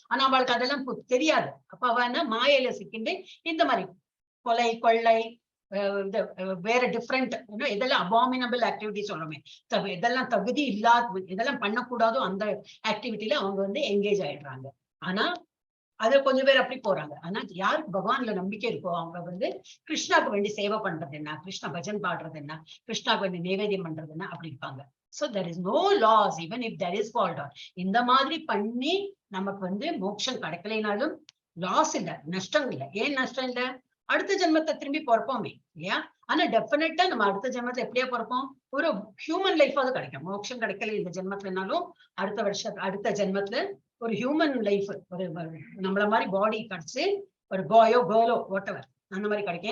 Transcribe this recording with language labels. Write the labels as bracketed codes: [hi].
[ta] ஆனா அவளுக்கு அதெல்லாம் தெரியாது. அப்ப அவ என்ன மாயையில சிக்கிண்டு இந்த மாதிரி கொலை கொள்ளை வேற டிஃப்ரெண்ட் இதெல்லாம் அபாமினபிள் ஆக்டிவிட்டி சொல்றோமே, இதெல்லாம் தகுதி இல்லாத இதெல்லாம் பண்ணக்கூடாதோ அந்த ஆக்டிவிட்டியில அவங்க வந்து என்கேஜ் ஆயிடுறாங்க. ஆனா அது கொஞ்சம் பேர் அப்படி போறாங்க. ஆனா யாருக்கு பகவான்ல நம்பிக்கை இருக்கோ அவங்க வந்து கிருஷ்ணாவுக்கு வேண்டி சேவை பண்றது என்ன, கிருஷ்ண பஜன் பாடுறது என்ன, கிருஷ்ணாவுக்கு வேண்டி நைவேத்தியம் பண்றது என்ன அப்படி இருப்பாங்க. [en] So there is no loss even if there is fault. [ta] இந்த மாதிரி பண்ணி நமக்கு வந்து மோட்சம் கிடைக்கலைனாலும் லாஸ் இல்ல, நஷ்டம் இல்லை. ஏன் நஷ்டம் இல்லை, அடுத்த ஜென்மத்தை திரும்பி பிறப்போமே இல்லையா. ஆனா டெஃபினட்டா நம்ம அடுத்த ஜென்மத்தை எப்படியா பிறப்போம், ஒரு ஹியூமன் லைஃபாவது கிடைக்கும். மோட்சம் கிடைக்கல இந்த ஜென்மத்துலனாலும் அடுத்த ஜென்மத்துல ஒரு ஹியூமன் லைஃப், ஒரு நம்மள மாதிரி பாடி கிடைச்சு ஒரு பாயோ கேர்ளோ வாட்டவர் அந்த மாதிரி கிடைக்கும்.